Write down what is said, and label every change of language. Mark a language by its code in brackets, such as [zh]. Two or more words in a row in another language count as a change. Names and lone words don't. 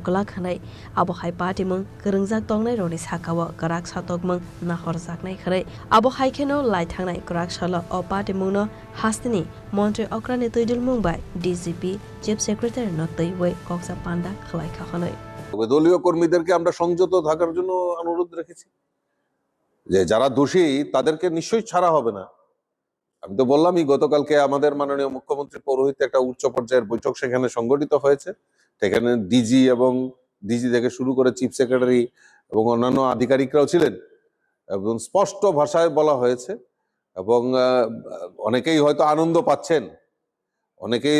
[trp] Gola Khanai Abohai Party Mung Khorang Tongnai Roni Sakawa Karak Satokmung Nahorjaknai Khanai Abohai Kheno Lai Thangnai Karak Salo O Party Mungno Hastini Montre Okrani Tuidul Mumbai DGP [en] Chief Secretary [trp] Notoi Wei Koksa Panda Malaikha Khanai [bn] দলীয় কর্মীদেরকে আমরা সংযত থাকার জন্য অনুরোধ রেখেছি যে যারা দোষী তাদেরকে নিশ্চয়ই ছাড়া হবে না আমি তো বললামই গতকালকে আমাদের মাননীয় মুখ্যমন্ত্রী পৌরোহিত্যে একটা উচ্চ পর্যায়ের বৈঠক সেখানে সংগঠিত হয়েছে সেখানে ডিজি এবং ডিজি থেকে শুরু করে [en] chief secretary [bn] এবং অন্যান্য আধিকারিকরাও ছিলেন এবং স্পষ্ট ভাষায় বলা হয়েছে এবং অনেকেই হয়তো আনন্দ পাচ্ছেন অনেকেই